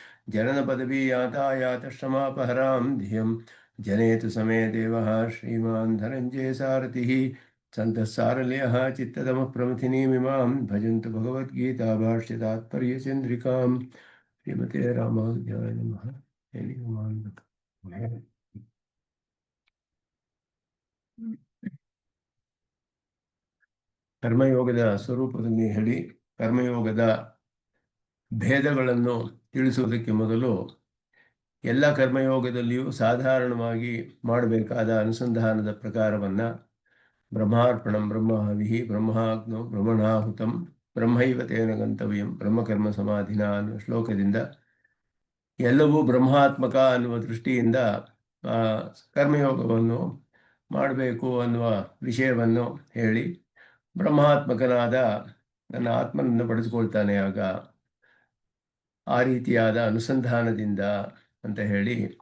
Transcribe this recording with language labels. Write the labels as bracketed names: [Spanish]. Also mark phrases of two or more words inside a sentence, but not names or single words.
[Sanskrit] जननपदवीयातायातश्रमापहरां धियं जनेतु समे देवः श्रीमान् धनञ्जय सारथिः सन्तः सारल्यः चित्ततमः प्रमथिनीमिमां भजन्तु भगवद्गीता भाष्यतात्पर्यचन्द्रिकां श्रीमते रामानुजाय नमः। [Kannada] ಕರ್ಮಯೋಗದ ಸ್ವರೂಪದಲ್ಲಿ ಹೇಳಿ ಕರ್ಮಯೋಗದ ಭೇದಗಳನ್ನು ತಿಳಿಸುವುದಕ್ಕೆ ಮೊದಲು ಎಲ್ಲ ಕರ್ಮಯೋಗದಲ್ಲಿಯೂ ಸಾಧಾರಣವಾಗಿ ಮಾಡಬೇಕಾದ ಅನುಸಂಧಾನದ ಪ್ರಕಾರವನ್ನು [Sanskrit] ಬ್ರಹ್ಮಾರ್ಪಣಂ ಬ್ರಹ್ಮಹವಿಃ ಬ್ರಹ್ಮಾಗ್ನೋ ಬ್ರಹ್ಮಣಾಹುತಂ ಬ್ರಹ್ಮೈವ ತೇನ ಗಂತವ್ಯಂ ಬ್ರಹ್ಮಕರ್ಮ ಸಮಾಧಿನ [Kannada] ಅನ್ನುವ ಶ್ಲೋಕದಿಂದ ಎಲ್ಲವೂ ಬ್ರಹ್ಮಾತ್ಮಕ ಅನ್ನುವ ದೃಷ್ಟಿಯಿಂದ ಕರ್ಮಯೋಗವನ್ನು ಮಾಡಬೇಕು ಅನ್ನುವ ವಿಷಯವನ್ನು ಹೇಳಿ ಬ್ರಹ್ಮಾತ್ಮಕನಾದ ನನ್ನ ಆತ್ಮನನ್ನು ಪಡೆದುಕೊಳ್ತಾನೆ ಆಗ ಆ ರೀತಿಯಾದ ಅನುಸಂಧಾನದಿಂದ ಅಂತ ಹೇಳಿ